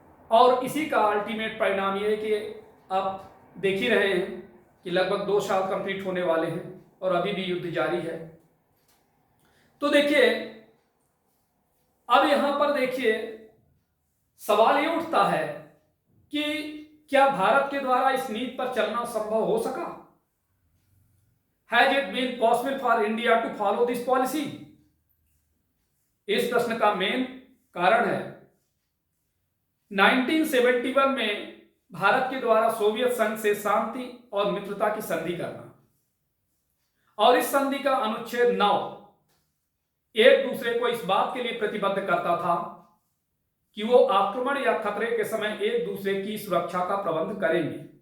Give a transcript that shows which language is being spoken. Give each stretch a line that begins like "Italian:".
Hindi: और इसी का अल्टीमेट परिणाम यह है कि आप देख ही रहे हैं कि लगभग 2 साल कंप्लीट होने वाले हैं और अभी भी युद्ध जारी है। तो देखिए, अब यहां पर देखिए सवाल ये उठता है कि क्या भारत के द्वारा इस नीति पर चलना संभव हो सका?
English: Has it been possible for India to follow this policy?
Hindi: इस प्रश्न का मेन कारण है 1971 में भारत के द्वारा सोवियत संघ से शांति और मित्रता की संधि करना, और इस संधि का अनुच्छेद 9 एक दूसरे को इस बात के लिए प्रतिबद्ध करता था कि वो आक्रमण या खतरे के समय एक दूसरे की सुरक्षा का प्रबंध करेंगे।